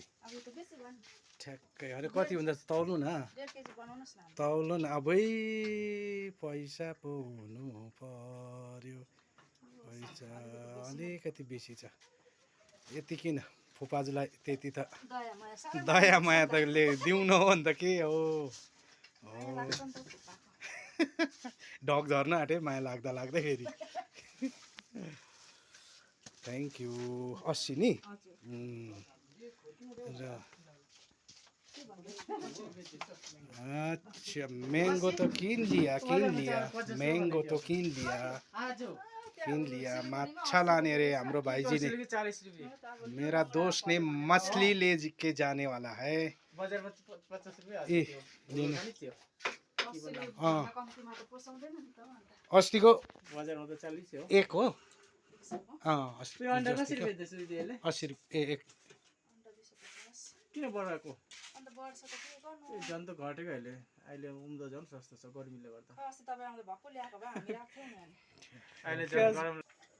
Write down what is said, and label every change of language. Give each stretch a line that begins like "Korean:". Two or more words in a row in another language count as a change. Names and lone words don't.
Nepali: ठ्याक्कै अरे कति हुन्छ तौलु न तौलो न अबै पैसा पो हुनु पर्यो पैसा अलिकति बेसी छ यति किन फुपाजुलाई त्यति त दया माया त दिउँ न हो नि त के हो ढक झर्न आँट्यो माया लाग्दा लाग्दाखेरि
English: thank you
Nepali: 80 नि
Hindi: र अच्छा मैंगो तो किन लिया मैंगो तो किन लिया
Nepali: माछा लाने रे हाम्रो भाईजी
Hindi: ने मेरा दोस्त ने मछली ले के जाने वाला है ए
Nepali: अस्तिको बजारमा त 40 हो एक हो 80 रुपैयाँ एक किन बढाएको अन्त बढ्छ त के गर्नु ए झन् त घटेको अहिले उम्दो झन् सस्तो छ गर्मीले गर्दा अस्ति तपाईँ आउँदा भक्कु ल्याएको भए हामी राख्थ्यौँ नि अहिले